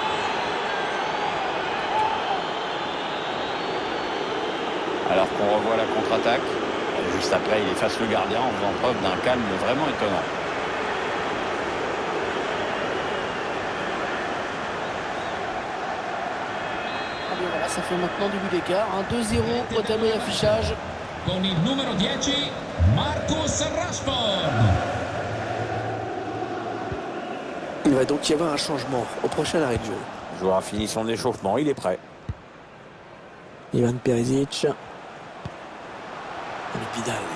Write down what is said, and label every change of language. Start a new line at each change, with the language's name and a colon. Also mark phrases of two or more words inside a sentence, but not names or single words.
French: Alors qu'on revoit la contre-attaque, juste après il efface le gardien en faisant preuve d'un calme vraiment étonnant. Voilà, ça fait maintenant du but d'écart, 2-0 au tableau d'affichage.
Italian: Con il numero 10, Marcus Rashford.
French: Il va donc y avoir un changement au prochain arrêt de jeu. Le joueur a fini son échauffement, il est prêt. Ivan Perisic. Vidal.